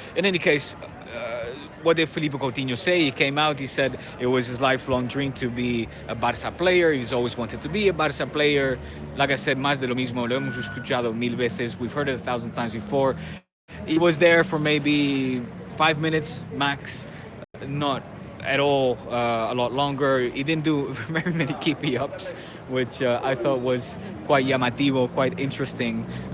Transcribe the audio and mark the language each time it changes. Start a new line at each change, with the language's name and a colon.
English: In any case, what did Felipe Coutinho say? He came out, he said it was his lifelong dream to be a Barca player. He's always wanted to be a Barca player. Like I said,
Spanish: más de lo mismo, lo hemos escuchado mil veces.
English: We've heard it 1,000 times before. He was there for maybe 5 minutes max, not at all a lot longer. He didn't do very many keepy ups, which I thought was quite
Spanish: llamativo,
English: quite interesting.